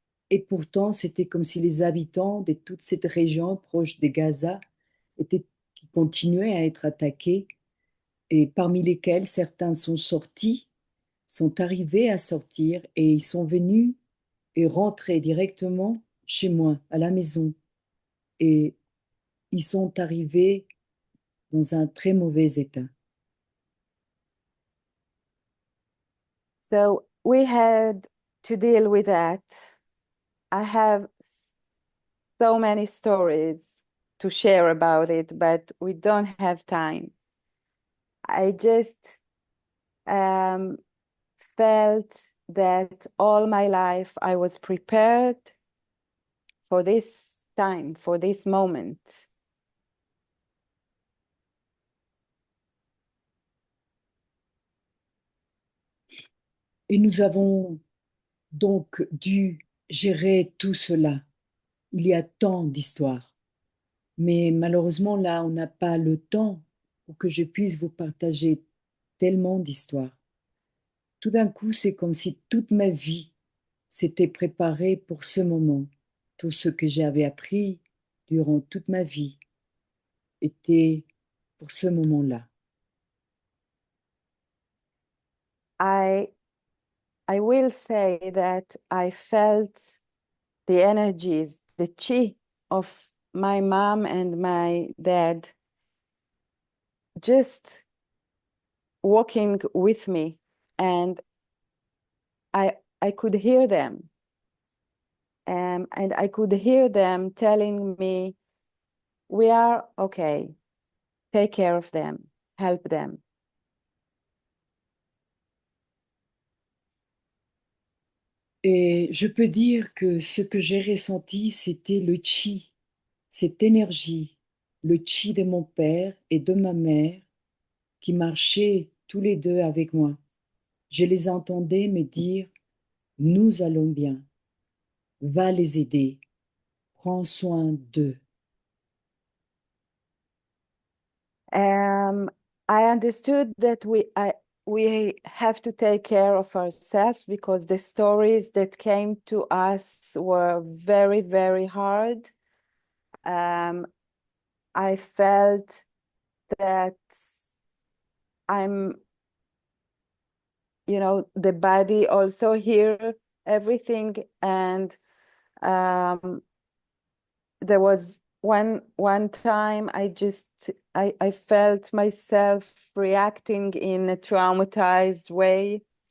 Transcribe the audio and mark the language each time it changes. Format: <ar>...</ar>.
<fr>Et pourtant, c'était comme si les habitants de toute cette région proche de Gaza qui continuaient à être attaqués et parmi lesquels certains sont sortis, sont arrivés à sortir et ils sont venus et rentrés directement chez moi, à la maison. Et ils sont arrivés dans un très mauvais état.</fr> <en>So we had to deal with that. I have so many stories to share about it, but we don't have time. I just felt that all my life I was prepared for this time, for this moment.</en> <fr>Et nous avons donc dû gérer tout cela. Il y a tant d'histoires. Mais malheureusement, là, on n'a pas le temps pour que je puisse vous partager tellement d'histoires. Tout d'un coup, c'est comme si toute ma vie s'était préparée pour ce moment. Tout ce que j'avais appris durant toute ma vie était pour ce moment-là.</fr> <en>I will say that I felt the energies, the chi of my mom and my dad just walking with me, and I could hear them. And I could hear them telling me, we are okay, take care of them, help them.</en> <fr>Et je peux dire que ce que j'ai ressenti, c'était le chi, cette énergie, le chi de mon père et de ma mère qui marchaient tous les deux avec moi. Je les entendais me dire, nous allons bien, va les aider, prends soin d'eux.</fr> <en>I understood that we have to take care of ourselves because the stories that came to us were very, very hard. I felt that the body also hear everything, and there was one time I felt myself reacting in a traumatized way.</en>